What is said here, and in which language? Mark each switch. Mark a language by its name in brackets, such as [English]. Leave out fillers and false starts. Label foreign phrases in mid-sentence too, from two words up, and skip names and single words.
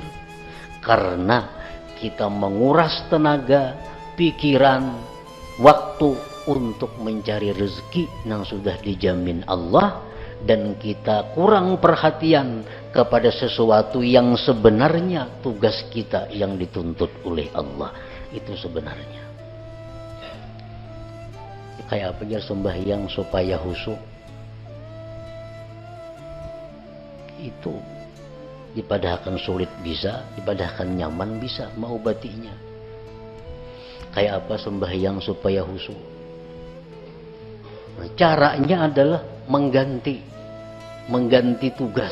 [Indonesian] Karena kita menguras tenaga, pikiran, waktu untuk mencari rezeki yang sudah dijamin Allah, dan kita kurang perhatian kepada sesuatu yang sebenarnya tugas kita yang dituntut oleh Allah. Itu sebenarnya. Kayak apa ya sembahyang supaya khusyuk? [Banjar] Itu dipadahkan sulit bisa, dipadahkan nyaman bisa, mau batinya. [Indonesian] Kayak apa sembahyang supaya khusyuk? Nah, caranya adalah mengganti tugas.